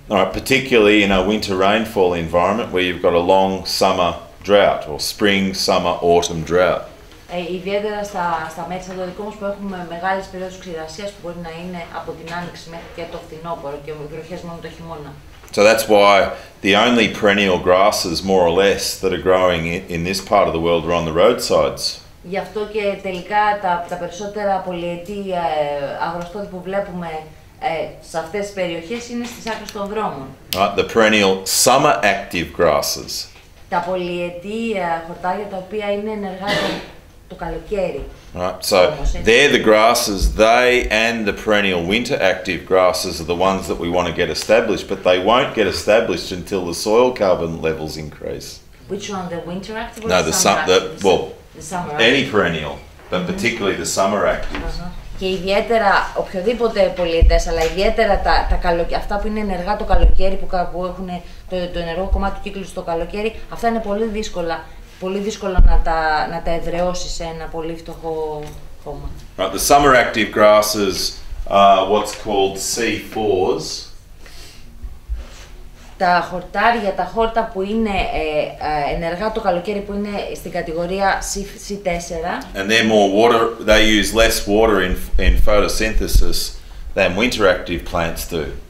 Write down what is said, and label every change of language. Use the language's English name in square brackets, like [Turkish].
[English] Right, particularly in a winter rainfall environment where you've got a long summer drought or spring, summer, autumn drought. [Greek] Ιδιαίτερα στα μέρη σαν το δικό μας που έχουμε μεγάλες περιόδους ξηρασίας που μπορεί να είναι από την άνοιξη μέχρι και το φθινόπωρο και βροχές μόνο το χειμώνα. [English] So that's why the only perennial grasses, more or less, that are growing in this part of the world are on the roadsides. [Greek] Γι' αυτό και τελικά τα περισσότερα πολυετή αγροστόδη που βλέπουμε σε αυτές τις περιοχές είναι στις άκρες των δρόμων. [English] Right, the perennial summer active grasses. [Greek] Τα πολυετή χορτάρια τα οποία είναι ενεργά το καλοκαίρι. [English] Right, so they're the grasses, they and the perennial winter active grasses are the ones that we want to get established, but they won't get established until the soil carbon levels increase. Which one, the winter active or no, the summer active? The summer any perennial, but particularly the summer actives. [Greek] Και ιδιαίτερα οποιοδήποτε πολυετές, αλλά ιδιαίτερα αυτά που είναι ενεργά το καλοκαίρι, που έχουν το ενεργό κομμάτι του κύκλου στο καλοκαίρι, αυτά είναι πολύ δύσκολο να τα εδραιώσεις σε ένα πολύ φτωχό χώμα. [English] Right, the summer active grasses are what's called C4s. [Greek] Τα χορτάρια, τα χόρτα που είναι ενεργά το καλοκαίρι, που είναι στην κατηγορία C4. [English] And they're more water, they use less water in photosynthesis than winter active plants do.